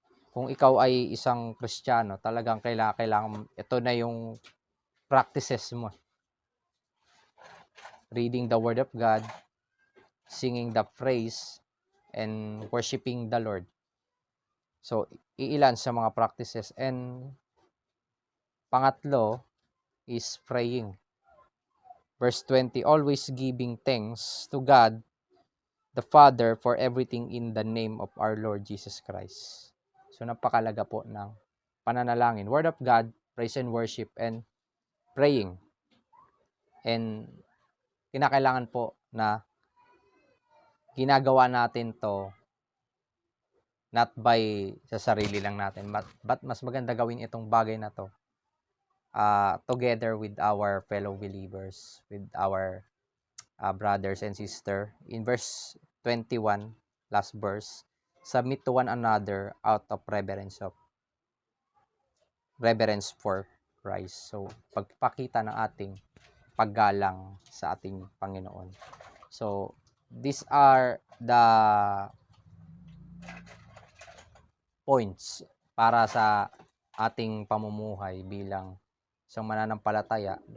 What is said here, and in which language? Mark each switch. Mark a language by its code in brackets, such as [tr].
[tl] Kung ikaw ay isang Kristiyano, talagang kailangan ito na yung practices mo. [en] Reading the Word of God, singing the praise, and worshiping the Lord. [tl] So, iilan sa mga practices. [en] And [tl] pangatlo [en] is praying. Verse 20, always giving thanks to God the Father for everything in the name of our Lord Jesus Christ. [tl] So, napakalaga po ng pananalangin. [en] Word of God, praise and worship, and praying. [tl] And kinakailangan po na ginagawa natin to not by sa sarili lang natin, but mas maganda gawin itong bagay na to [en] together with our fellow believers, with our brothers and sisters. In verse 21, last verse, submit to one another out of reverence for Christ. [tl] So, pagpakita ng ating paggalang sa ating Panginoon. [en] So, these are the points [tl] para sa ating pamumuhay bilang isang mananampalataya.